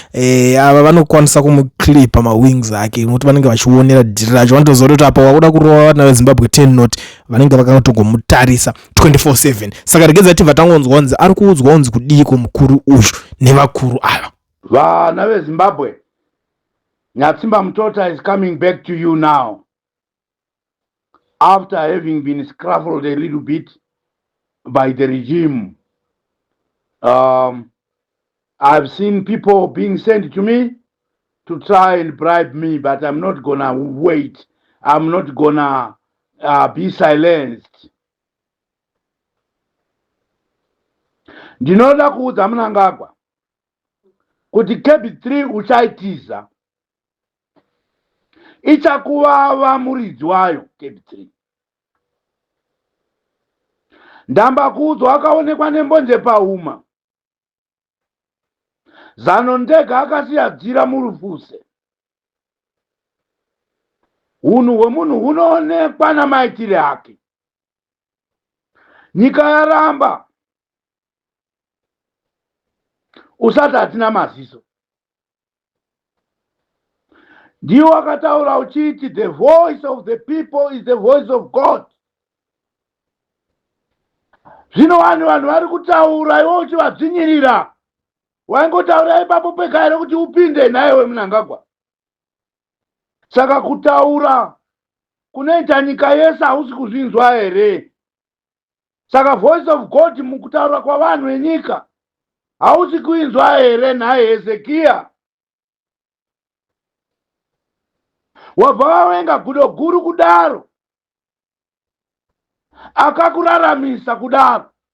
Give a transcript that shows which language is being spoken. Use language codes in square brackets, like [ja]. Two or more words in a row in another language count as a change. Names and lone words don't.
[sn] Eh, ava vanokwanisa kumuklipa mawings ake, nokuti vanenge vachionera dhiri racho. Vanotoziva kuti apa wakuda kurova vana veZimbabwe ten not, vanenge vakatogomutarisa twenty-four seven. Saka regedzai tibva tangonzwa kunzi ari kuudzwa kunzi kudii kwomukuru uyu nevakuru ava. Vana veZimbabwe, [en] Nyatsimba Mutota is coming back to you now. After having been scruffled a little bit by the regime, um, I've seen people being sent to me to try and bribe me, but I'm not gonna wait. I'm not gonna, uh, be silenced. [sn] Ndinoda kuudza Mnangagwa kuti K B three uchaitiza. Ichakuvava muridzi wayo K B three. Ndamba kuudzwa akaonekwa nembonje pauma. Zano ndega akasiya dzira murufuse. Hunhu hwemunhu hunoonekwa namaitire ake. Nyika yaramba. Usati hatina maziso. Ndiwo akataura uchiti, [en] "The voice of the people is the voice of God." [sn] Zvino vanhu, vanhu vari kutaura, iwe uchivadzvinyirira. Waingotaura ipapo pega here kuti upinde naye weMnangagwa? Saka kutaura kunoita nyika yese hausi kuzvinzwa here? Saka [en] voice of God [sn] mukutaura kwavanhu venyika hausi kuinzwa here, nhaye Hezekiya? Wabva wavenga gudo guru kudaro, akakuraramisa kudaro.